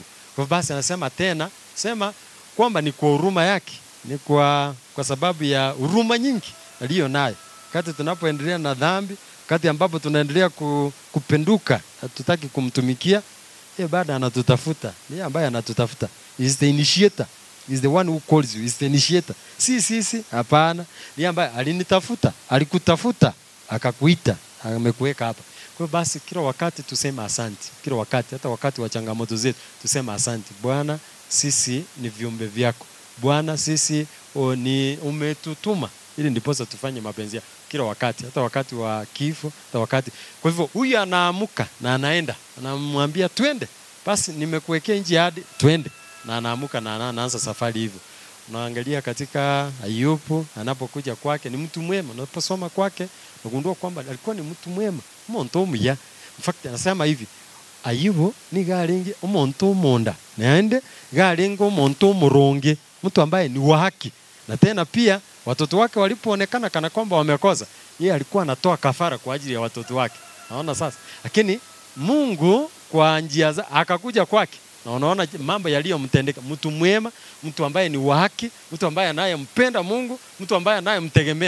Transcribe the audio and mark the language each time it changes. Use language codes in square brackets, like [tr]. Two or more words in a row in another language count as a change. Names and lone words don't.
[sw] Kwa basi anasema tena, sema kwamba ni kwa huruma yake, ni kwa sababu ya huruma nyingi aliyo nayo. Wakati tunapoendelea na dhambi, wakati ambapo tunaendelea kupenduka, hatutaki kumtumikia, baada anatutafuta. Ni ambaye anatutafuta. [en] Is the initiator. Is the one who calls you. Is the initiator. [sw] Si. Hapana. Ni ambaye alinitafuta, alikutafuta, akakuita, amekuweka hapa. Kwa hiyo basi kila wakati tuseme asante. Kila wakati, hata wakati wa changamoto zetu, tuseme asante. Bwana, sisi ni viumbe vyako. Bwana, sisi umetutuma ili ndiposa tufanye mapenzi yako kila wakati, hata wakati wa kifo, hata wakati. Kwa hivyo huyu anaamuka na anaenda, anamwambia twende. Basi nimekuwekea nchi hadi twende. Na anaamuka na anaanza safari hivyo. Unaangalia katika Ayubu anapokuja kwake, ni mtu mwema. Unaposoma kwake unagundua kwamba alikuwa ni mtu mwema. [luy] Umuntu omuya. [en] In fact [sw] anasema hivi, Ayubu ni [luy] galingi umuntu omonda. Naende galingo umuntu omuronge, [sw] mtu ambaye ni wa haki. Na tena pia Watoto wake walipoonekana kana kwamba wamekosa, yeye alikuwa anatoa kafara kwa ajili ya watoto wake. Naona sasa. Lakini Mungu kwa njia za akakuja kwake. Na unaona mambo yaliyomtendeka, mtu mwema, mtu ambaye ni wa haki, mtu ambaye anayempenda Mungu, mtu ambaye anayemtegemea.